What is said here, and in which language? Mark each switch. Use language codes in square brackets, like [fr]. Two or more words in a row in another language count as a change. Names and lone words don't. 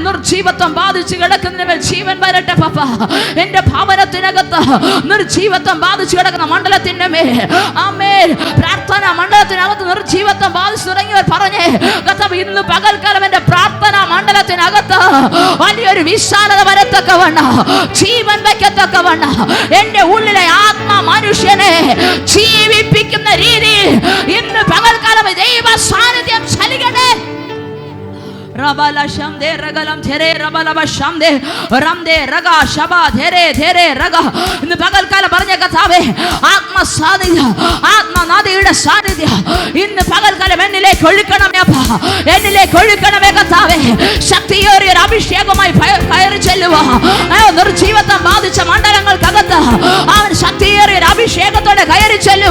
[ml] നിർജീവത്വം ബാധിച്ചു കിടക്കുന്നതിന് ജീവൻ വരട്ടെ പപ്പ. എൻ്റെ ഭവനത്തിനകത്ത് നിർജീവത്വം ബാധിച്ചു കിടക്കുന്ന മണ്ഡലത്തിൻ്റെ മേൽ, ആമേൻ, പ്രാർത്ഥന മണ്ഡലത്തിനകത്ത് നിർജീവത്വം ബാധിച്ചു തുടങ്ങിയവർ പറഞ്ഞേ, കർത്താവ്, ഇന്ന് പകൽക്കാലം എൻ്റെ പ്രാർത്ഥനാ മണ്ഡലത്തിനകത്ത് വലിയൊരു വിശാലത വരത്തക്കവണ്ണം, ജീവൻ വയ്ക്കത്തക്കവണ്ണം, എൻ്റെ ഉള്ളിലെ ആത്മ മനുഷ്യനെ ജീവിപ്പിക്കുന്ന രീതിയിൽ ഇന്ന് പകൽക്കാലം ദൈവ സാന്നിധ്യം ചലിക്കട്ടെ. Rabala shamde ragalam there rabala bashamde ramde raga shaba there there raga. ഇന്ന് പകൽക്കാലം പറഞ്ഞ കർത്താവേ, ആത്മസാന്നിധ്യം, ആത്മനദിയുടെ സാന്നിധ്യം ഇന്ന് പകൽക്കാലം എന്നിലേക്ക് ഒഴുക്കണമേ അപ്പാ. എന്നിലേക്ക് ഒഴുക്കണമേ കർത്താവേ. ശക്തിയേറിയ ഒരു അഭിഷേകമായി കയറി ചെല്ലുക. നിർജീവത്വം ബാധിച്ച മണ്ഡലങ്ങൾക്കകത്ത് അവൻ ശക്തിയേറിയ ഒരു അഭിഷേകത്തോടെ കയറി ചെല്ലുക.